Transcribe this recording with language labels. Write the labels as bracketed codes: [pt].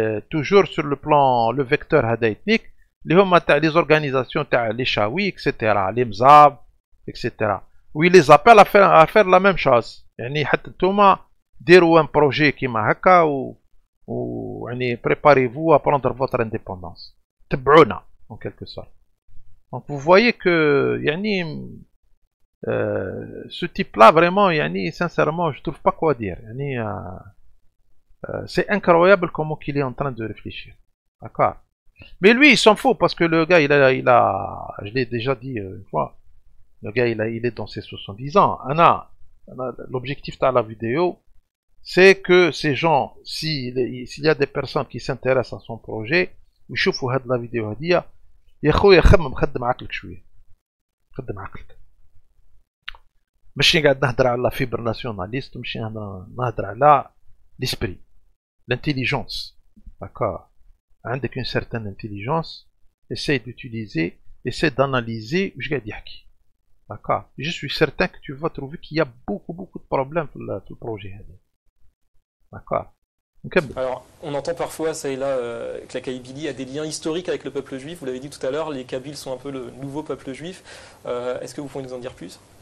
[fr] Toujours sur le plan, le vecteur هذا ethnique, les organisations les Chaouis, etc. les Mzab, etc. où il les appelle à faire la même chose. [ar] يعني حتى نتوما ديروا [fr] un projet [ar] كيما هكا و يعني [fr] préparez-vous à prendre votre indépendance. [ar] تبعونا [fr] en quelque sorte. Donc vous voyez que يعني ce type-là vraiment يعني sincèrement je trouve pas quoi dire. يعني c'est incroyable comment il est en train de réfléchir. D'accord. Mais lui, il s'en fout parce que le gars, je l'ai déjà dit une fois, le gars, il est dans ses 70 ans. L'objectif de la vidéo, c'est que ces gens, s'il y a des personnes qui s'intéressent à son projet, [ar] ويشوفوا [fr] هاد la vidéo [ar] هادية يا خويا خدم عقلك شوية. خدم عقلك. ماشي قاعد نهدر على فيبر ناسيوناليست وماشي نهدر على l'esprit. [fr] L'intelligence, d'accord. [ar] عندك [fr] une certaine intelligence, essaye d'utiliser, essaye d'analyser je vais dire qui. D'accord. Je suis certain que tu vas trouver qu'il y a beaucoup de problèmes pour le projet. D'accord. Alors, on entend parfois, ça et là, que la Kabylie a des liens historiques avec le peuple juif. Vous l'avez dit tout à l'heure, les Kabyles sont un peu le nouveau peuple juif. Est-ce que vous pouvez nous en dire plus?